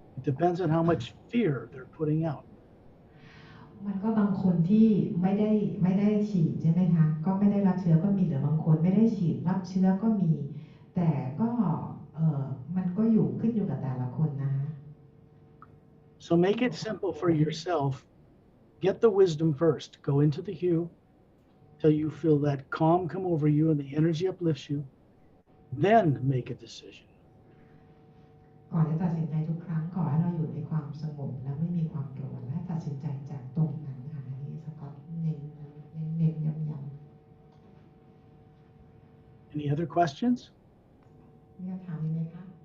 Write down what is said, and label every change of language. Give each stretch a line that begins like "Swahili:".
English: Depends on how much fear they're putting out.
Thai: มันก็บางคนที่ไม่ได้ฉีดใช่ไหมคะก็ไม่ได้รับเชื้อก็มีหรือบางคนไม่ได้ฉีดรับเชื้อก็มีแต่ก็มันก็ขึ้นอยู่กับแต่ละคนนะ
English: So make it simple for yourself. Get the wisdom first. Go into the hue till you feel that calm come over you and the energy uplifts you. Then make a decision.
Thai: ก่อนจะตัดสินใจทุกครั้งขอให้เราอยู่ในความสงบและไม่มีความกลัวและตัดสินใจจากตรงนั้นค่ะอันนี้สกอตเน้นย้ำ
English: Any other questions?
Thai: มีคำถามไหมคะ